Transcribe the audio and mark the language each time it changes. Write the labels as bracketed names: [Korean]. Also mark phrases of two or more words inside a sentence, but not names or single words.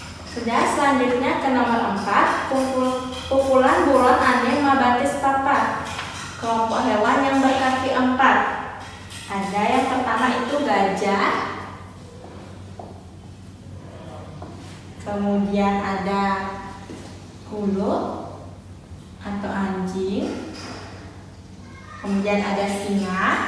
[Indonesian] Sudah, selanjutnya ke nomor 4, kumpulan [Balinese] buron ane mabatis papat. [Indonesian] Kelompok hewan yang berkaki 4. Ada yang pertama itu gajah. Kemudian ada kulo atau anjing. Kemudian ada singa.